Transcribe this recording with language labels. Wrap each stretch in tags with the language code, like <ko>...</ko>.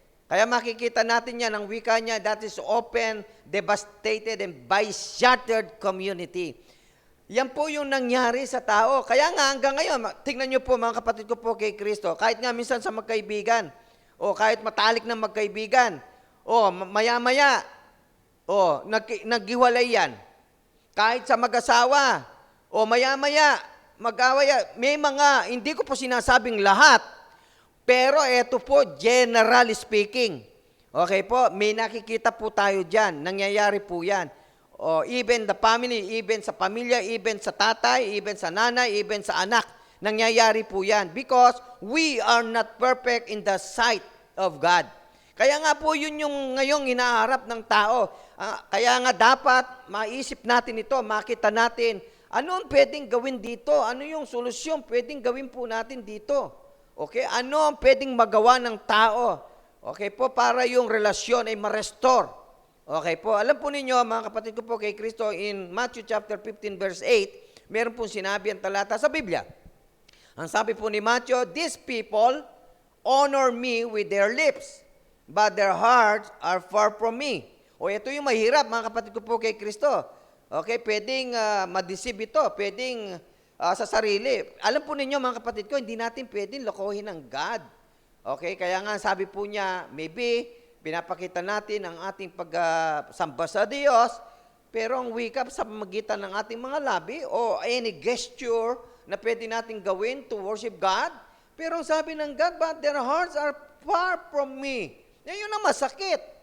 <tl>Kaya makikita natin yan, ang wika niya,</tl> <en>that is open, devastated, and by shattered community.</en> <tl>Yan po yung nangyari sa tao. Kaya nga hanggang ngayon, tingnan nyo po mga kapatid ko po kay Kristo, kahit nga minsan sa magkaibigan, o kahit matalik na magkaibigan, o maya-maya, o naghiwalay yan. Kahit sa mag-asawa, o maya-maya, mag-away, may mga, hindi ko po sinasabing lahat, pero eto po,</tl> <en>generally speaking,</en> <tl>Okay po, may nakikita po tayo dyan. Nangyayari po yan. O,</tl> <en>even the family,</en> <tl>even sa pamilya, even sa tatay, even sa nanay, even sa anak. Nangyayari po yan.</tl> <en>Because we are not perfect in the sight of God.</en> <tl>Kaya nga po yun yung ngayong hinaharap ng tao. Kaya nga dapat maisip natin ito, makita natin, ano ang pwedeng gawin dito? Ano yung solusyon pwedeng gawin po natin dito? Okay? Ano ang pwedeng magawa ng tao? Okay po, para yung relasyon ay ma-restore. Okay po, alam po ninyo, mga kapatid ko po kay Kristo,</tl> <en>in Matthew chapter 15 verse 8,</en> <tl>meron pong sinabi ang talata sa Biblia. Ang sabi po ni Matthew,</tl> <en>"These people honor me with their lips, but their hearts are far from me."</en> <tl>O ito yung mahirap, mga kapatid ko po kay Kristo. Okay, pwedeng ma-deceive ito, pwedeng sa sarili. Alam po ninyo, mga kapatid ko, hindi natin pwedeng lokohin ang God. Okay, kaya nga sabi po niya, maybe pinapakita natin ang ating pagsamba sa Diyos, pero ang wika sa pamagitan ng ating mga labi o any gesture na pwede natin gawin</tl> <en>to worship God,</en> <tl>pero ang sabi ng God,</tl> <en>"But their hearts are far from me."</en> <tl>Yan yun ang masakit.</tl>